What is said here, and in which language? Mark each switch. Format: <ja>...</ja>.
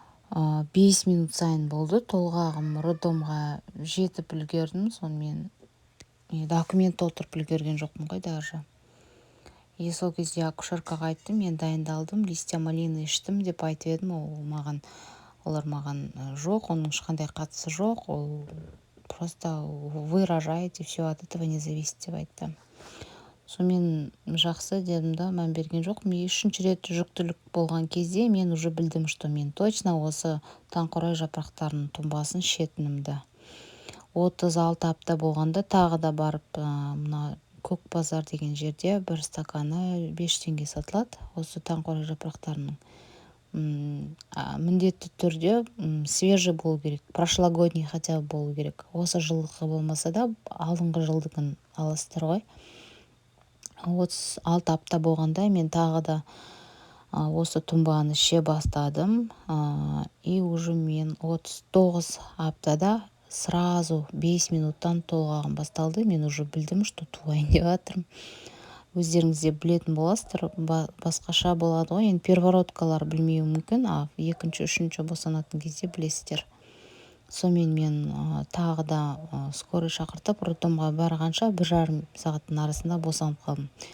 <kk>5 минут сайын болды. Толғағым роддомға жетіп үлгердім. Сонымен документ толтырып үлгерген жоқпын ғой даже. Сол кезде акушеркаға айттым, мен дайындалдым,</kk> <ru>листья малины</ru> <kk>іштім деп айтып едім. Олар маған жоқ, оның ешқандай қатысы жоқ.</kk> <ru>Ол просто вы рожаете, все от этого не зависит</ru> <kk>деп айтты. Сонымен жақсы дедім да, мән берген жоқ. Мен 3-ші рет жүктілік болған кезде мен уже білдім,</kk> <ru>что</ru> <kk>мен точно осы таңқурай жапырақтарының тұнбасын ішетінімді. 36 апта болғанда тағы да барып, мына Көк базар деген жерде 1 стаканы 5 теңге сатылады. Осы таңқурай жапырақтарының міндетті түрде свежий болу керек,</kk> <ru>прошлогодний хотя бы</ru> <kk>болу керек. Осы жылдықы болмаса да, алдыңғы жылдығын аласыздар ғой. 36 апта болғанда мен тағы да осы тұнбаны іше бастадым.</kk> <ru>И уже</ru> <kk>мен 39 аптада</kk> <ru>сразу</ru> <kk>5 минуттан толғағым басталды. Мен</kk> <ru>уже</ru> <kk>білдім,</kk> <ru>что</ru> <kk>туайын деп жатырмын. Өздеріңіз де білетін боласыздар, басқаша болады ғой. Енді первородкалар білмеуі мүмкін, екінші, үшінші босанатын кезде білесіздер. Сонымен мен тағы да скорый шақыртып, роддомға барғанша 1,5 сағаттың арасында босанып қалдым.</kk>